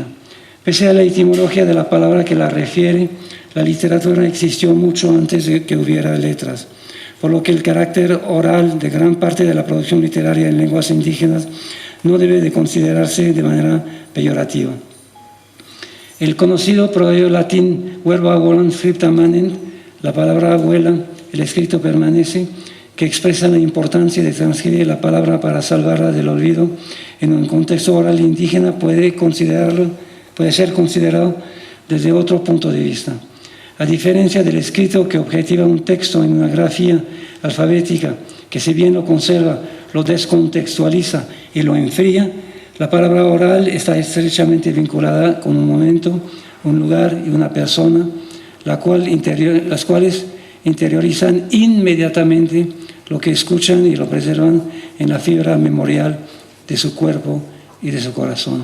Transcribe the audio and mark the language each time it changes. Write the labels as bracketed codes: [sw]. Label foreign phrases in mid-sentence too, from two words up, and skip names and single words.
[es] Pese a la etimología de la palabra que la refiere, la literatura existió mucho antes de que hubiera letras, por lo que el carácter oral de gran parte de la producción literaria en lenguas indígenas no debe de considerarse de manera peyorativa. El conocido proverbio latín [la] verba volant scripta manent, [es] la palabra vuela, el escrito permanece, que expresa la importancia de transcribir la palabra para salvarla del olvido, en un contexto oral indígena puede ser considerado desde otro punto de vista. A diferencia del escrito que objetiva un texto en una grafía alfabética, que si bien lo conserva, lo descontextualiza y lo enfría, la palabra oral está estrechamente vinculada con un momento, un lugar y una persona, las cuales interiorizan inmediatamente lo que escuchan y lo preservan en la fibra memorial de su cuerpo y de su corazón.